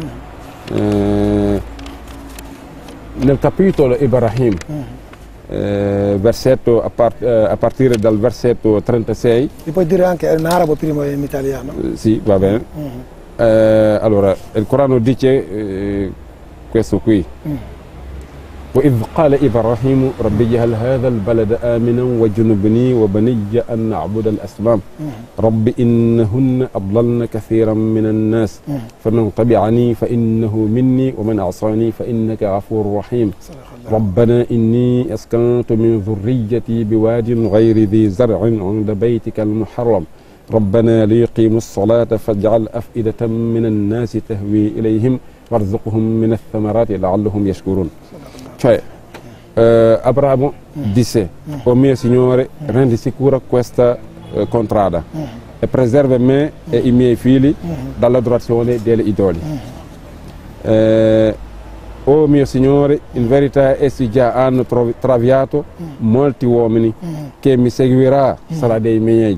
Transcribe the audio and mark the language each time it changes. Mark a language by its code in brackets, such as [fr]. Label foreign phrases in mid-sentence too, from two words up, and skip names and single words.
[it] Nel capitolo Ibrahim, versetto a partire dal versetto 36. Mi puoi dire anche in arabo prima e in italiano? Sì, va bene. Allora, il Corano dice questo qui. [ar] وإذ قال إبراهيم رب اجعل هذا البلد آمنا واجنبني وبني أن نعبد الأصنام رب إنهن أضللن كثيرا من الناس فمن تبعني فإنه مني ومن عصاني فإنك غفور رحيم ربنا إني أسكنت من ذريتي بواد غير ذي زرع عند بيتك المحرم ربنا ليقيموا الصلاة فاجعل أفئدة من الناس تهوي إليهم وارزقهم من الثمرات لعلهم يشكرون. [it] Cioè, Abramo disse, o mio Signore, rendi sicura questa contrada e preserva me e i miei figli dall'adorazione degli idoli. O mio Signore, in verità essi già hanno traviato molti uomini, che mi seguirà sarà dei miei.